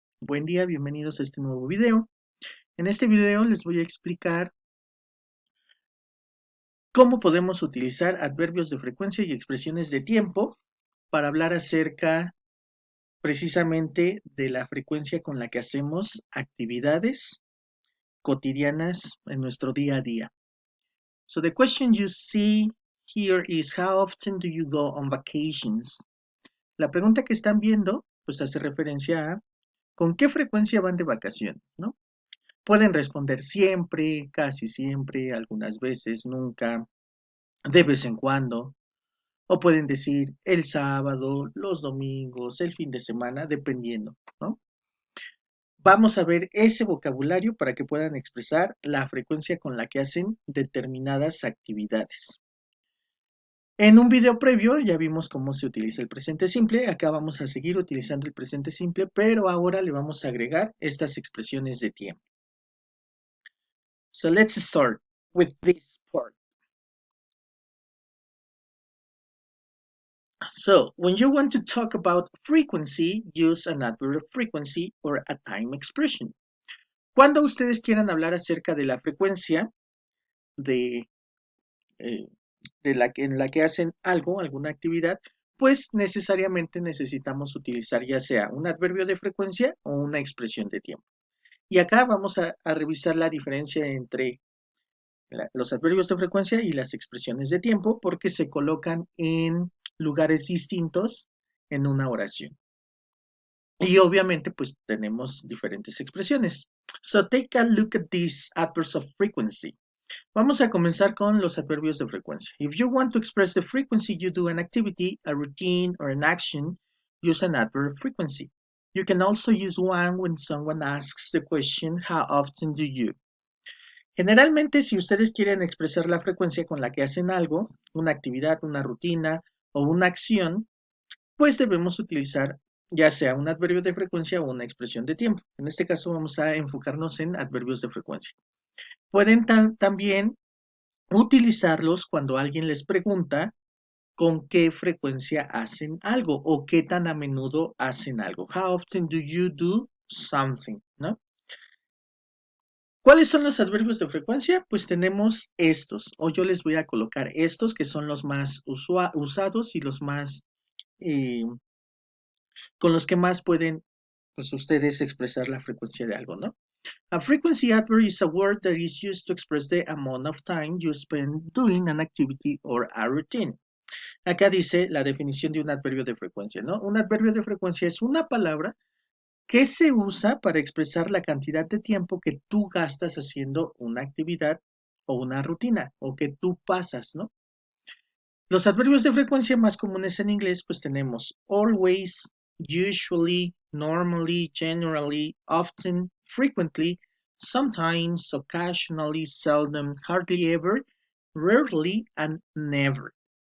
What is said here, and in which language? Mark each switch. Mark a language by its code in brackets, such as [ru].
[es] Buen día, bienvenidos a este nuevo video. En este video les voy a explicar cómo podemos utilizar adverbios de frecuencia y expresiones de tiempo para hablar acerca precisamente de la frecuencia con la que hacemos actividades cotidianas en nuestro día a día. [en] So the question you see here is how often do you go on vacations? [es] La pregunta que están viendo pues hace referencia a con qué frecuencia van de vacaciones, ¿no? Pueden responder siempre, casi siempre, algunas veces, nunca, de vez en cuando, o pueden decir el sábado, los domingos, el fin de semana, dependiendo, ¿no? Vamos a ver ese vocabulario para que puedan expresar la frecuencia con la que hacen determinadas actividades. En un video previo ya vimos cómo se utiliza el presente simple, acá vamos a seguir utilizando el presente simple, pero ahora le vamos a agregar estas expresiones de tiempo. [en] So let's start with this part. So, when you want to talk about frequency, use an adverb of frequency or a time expression. [es] Cuando ustedes quieran hablar acerca de la frecuencia de, eh, en la que hacen algo, alguna actividad, pues necesariamente necesitamos utilizar ya sea un adverbio de frecuencia o una expresión de tiempo. Y acá vamos a revisar la diferencia entre los adverbios de frecuencia y las expresiones de tiempo porque se colocan en lugares distintos en una oración. Y obviamente pues tenemos diferentes expresiones. [en] So take a look at these adverbs of frequency. [es] Vamos a comenzar con los adverbios de frecuencia. [en] If you want to express the frequency you do an activity, a routine, or an action, use an adverb of frequency. You can also use one when someone asks the question, how often do you? [es] Generalmente, si ustedes quieren expresar la frecuencia con la que hacen algo, una actividad, una rutina o una acción, pues debemos utilizar ya sea un adverbio de frecuencia o una expresión de tiempo. En este caso vamos a enfocarnos en adverbios de frecuencia. Pueden también utilizarlos cuando alguien les pregunta con qué frecuencia hacen algo o qué tan a menudo hacen algo. [en] How often do you do something? [es] ¿No? ¿Cuáles son los adverbios de frecuencia? Pues tenemos estos, o yo les voy a colocar estos que son los más usados y los más, eh, con los que más pueden, pues ustedes expresar la frecuencia de algo, ¿no? [en] A frequency adverb is a word that is used to express the amount of time you spend doing an activity or a routine. [es] Acá dice la definición de un adverbio de frecuencia, ¿no? Un adverbio de frecuencia es una palabra que se usa para expresar la cantidad de tiempo que tú gastas haciendo una actividad o una rutina o que tú pasas, ¿no? Los adverbios de frecuencia más comunes en inglés pues tenemos [en] always, usually, normally, generally, often, frequently, sometimes, occasionally, seldom, hardly ever, rarely and never.